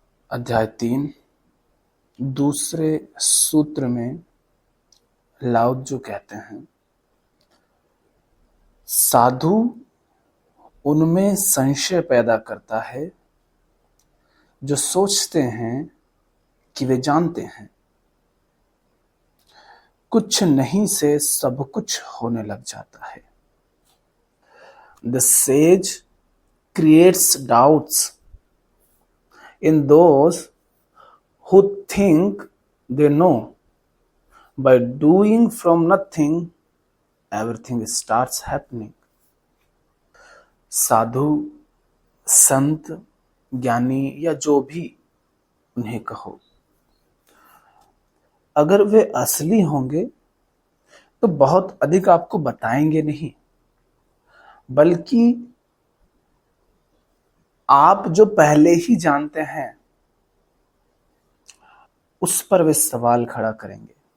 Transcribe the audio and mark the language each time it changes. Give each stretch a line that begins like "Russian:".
Hindi: अध्याय 3 दूसरे सूत्र में लाओत्जू कहते हैं, साधु उनमें संशय पैदा करता है जो सोचते हैं कि वे जानते हैं। कुछ नहीं से सब कुछ होने लग जाता है।
English: The sage creates doubts in those who think they know. By doing from nothing, everything starts happening.
Hindi: साधु, संत, ज्ञानी या जो भी उन्हें कहो, अगर वे असली होंगे तो बहुत अधिक आपको बताएंगे नहीं, बल्कि आप जो पहले ही जानते हैं उस पर वे सवाल खड़ा करेंगे।